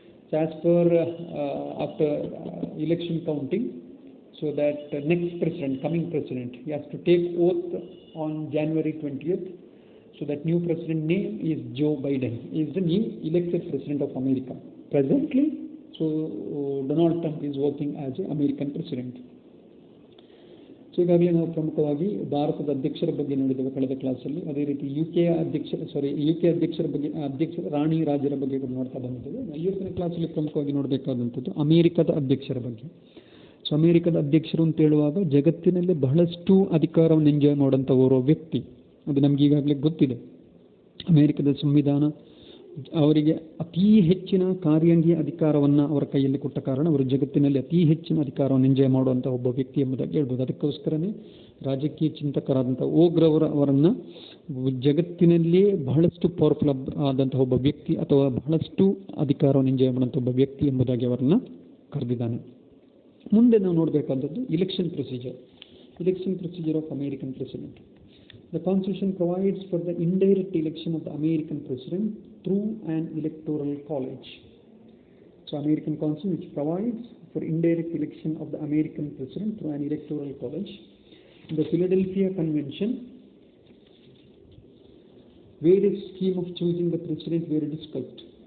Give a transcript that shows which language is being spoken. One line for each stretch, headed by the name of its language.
English: So as per after election counting, so that next president, coming president, he has to take oath on January 20th. So that new president name is Joe Biden. He is the new elected president of America. Presently, so Donald Trump is working as an American president.
Kannada: So ಈಗಾಗಲೇ ನಾವು ಪ್ರಮುಖವಾಗಿ ಭಾರತದ ಅಧ್ಯಕ್ಷರ ಬಗ್ಗೆ ನೋಡಿದ್ದೇವೆ ಕಳೆದ ಕ್ಲಾಸಲ್ಲಿ. ಅದೇ ರೀತಿ ಯುಕೆ ಅಧ್ಯಕ್ಷರ ಬಗ್ಗೆ ರಾಣಿ ರಾಜರ ಬಗ್ಗೆ ಕೂಡ ನೋಡ್ತಾ ಬಂದಿದ್ದೇವೆ. ಇವತ್ತಿನ ಕ್ಲಾಸಲ್ಲಿ ಪ್ರಮುಖವಾಗಿ ನೋಡಬೇಕಾದಂಥದ್ದು ಅಮೆರಿಕದ ಅಧ್ಯಕ್ಷರ ಬಗ್ಗೆ. ಸೊ ಅಮೆರಿಕದ ಅಧ್ಯಕ್ಷರು ಅಂತ ಹೇಳುವಾಗ ಜಗತ್ತಿನಲ್ಲಿ ಬಹಳಷ್ಟು ಅಧಿಕಾರವನ್ನು ಎಂಜಾಯ್ ಮಾಡುವಂಥ ಓರ್ವ ವ್ಯಕ್ತಿ. ಅದು ನಮ್ಗೆ ಈಗಾಗಲೇ ಗೊತ್ತಿದೆ. ಅಮೆರಿಕದ ಸಂವಿಧಾನ ಅವರಿಗೆ ಅತೀ ಹೆಚ್ಚಿನ ಕಾರ್ಯಾಂಗೀಯ ಅಧಿಕಾರವನ್ನು ಅವರ ಕೈಯಲ್ಲಿ ಕೊಟ್ಟ ಕಾರಣ ಅವರು ಜಗತ್ತಿನಲ್ಲಿ ಅತೀ ಹೆಚ್ಚಿನ ಅಧಿಕಾರವನ್ನು ಎಂಜಾಯ್ ಮಾಡುವಂಥ ಒಬ್ಬ ವ್ಯಕ್ತಿ ಎಂಬುದಾಗಿ ಹೇಳ್ಬೋದು. ಅದಕ್ಕೋಸ್ಕರನೇ ರಾಜಕೀಯ ಚಿಂತಕರಾದಂಥ ಅವರನ್ನು ಜಗತ್ತಿನಲ್ಲಿ ಬಹಳಷ್ಟು ಪವರ್ಫುಲ್ ಆದಂತಹ ಒಬ್ಬ ವ್ಯಕ್ತಿ ಅಥವಾ ಬಹಳಷ್ಟು ಅಧಿಕಾರವನ್ನು ಎಂಜಾಯ್ ಮಾಡುವಂಥ ಒಬ್ಬ ವ್ಯಕ್ತಿ ಎಂಬುದಾಗಿ ಅವರನ್ನು ಕರೆದಿದ್ದಾನೆ. ಮುಂದೆ ನಾವು ನೋಡಬೇಕಾದದ್ದು
English: Election procedure of American president. The Constitution provides for the indirect election of the American president through an electoral college. So American Constitution which provides for indirect election of the American president through an electoral college. In the Philadelphia Convention, various scheme of choosing the president were discussed.